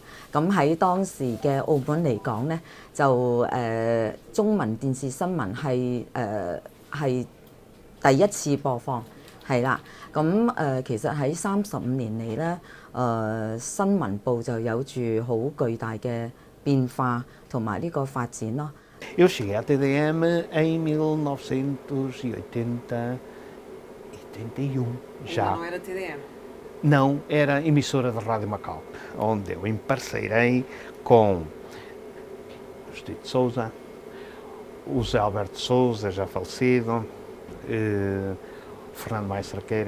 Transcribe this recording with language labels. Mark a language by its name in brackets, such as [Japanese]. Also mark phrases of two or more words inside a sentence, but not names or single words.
[Cantonese] 咁喺當時嘅澳門嚟講咧，就中文電視新聞係第一次播放，係啦。咁其實喺35年嚟咧。新聞部就有住好巨大嘅變化同埋呢個發展咯。 [Portuguese] Eu cheguei à TDM em 1981, já. Não era TDM? Não, era emissora de Rádio Macau, onde eu emparceirei com o Justino de Sousa, o Zé Alberto Sousa, já falecido, Fernando Maia Cerqueira.